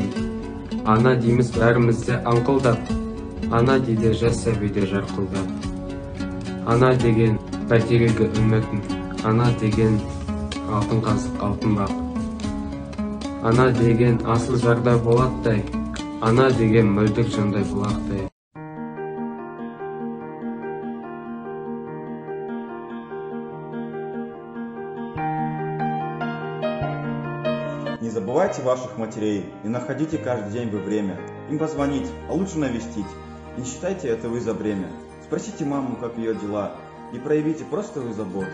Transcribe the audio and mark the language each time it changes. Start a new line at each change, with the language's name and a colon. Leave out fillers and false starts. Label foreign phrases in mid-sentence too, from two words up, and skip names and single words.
Kazakh: Ана дейміз бәрімізде аңқылдап, ана дейді жас сәбиде жарқылдап. Ана деген бәйтерегі үмітім, ана деген алтын қасық алтын бақ. Ана деген асыл жардай болаттай, ана деген мөлдір жандай бұлақтай.
Russian: Не забывайте ваших матерей и находите каждый день вы время им позвонить, а лучше навестить. Не считайте это вы за бремя. Спросите маму, как ее дела, и проявите простую заботу.